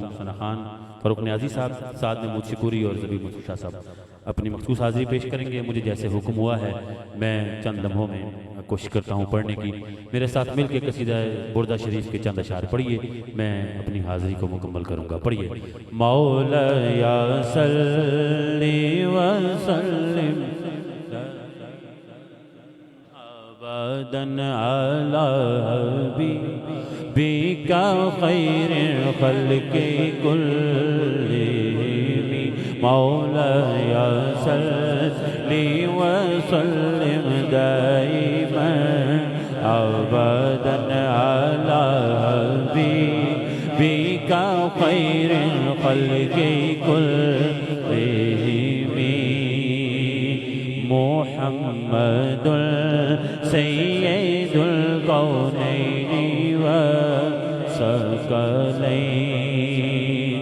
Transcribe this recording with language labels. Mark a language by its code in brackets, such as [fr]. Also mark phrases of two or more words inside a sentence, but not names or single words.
[ur] ثنا خان فاروق نیازی صاحب ساتھ میں مجھشکوری اور زبیب مسعود شاہ صاحب اپنی مخصوص حاضری پیش کریں گے. مجھے جیسے حکم ہوا ہے میں چند لمحوں میں کوشش کرتا ہوں پڑھنے کی. میرے ساتھ مل کے قصیدہ بردہ شریف کے چند اشعار پڑھیے، میں اپنی حاضری کو مکمل کروں گا. [ar] پڑھیے۔ مولا يا صلي و سلم أبدا على حبيبك خير الخلق كلهم. مولا يا صلي و سلم دائما أبدا على حبيبك خير الخلق كلهم. محمد سيد الكونين و الثقلين.